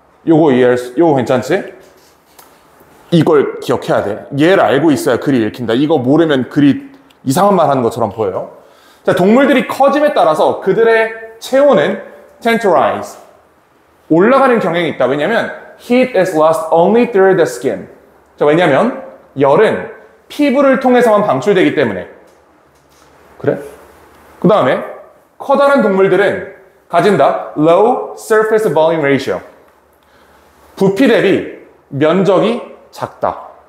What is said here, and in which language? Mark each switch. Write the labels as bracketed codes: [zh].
[ko] 요거 요거 괜찮지? 이걸 기억해야 돼. 얘를 알고 있어야 글이 읽힌다. 이거 모르면 글이 이상한 말 하는 것처럼 보여요. 자, 동물들이 커짐에 따라서 그들의 체온은 tenderize, 올라가는 경향이 있다. 왜냐면 [en] heat is lost only through the skin. [ko] 자, 왜냐면 열은 피부를 통해서만 방출되기 때문에. 그래? 그 다음에 커다란 동물들은 가진다 [en] low surface volume ratio. [ko] 부피 대비 면적이 작다.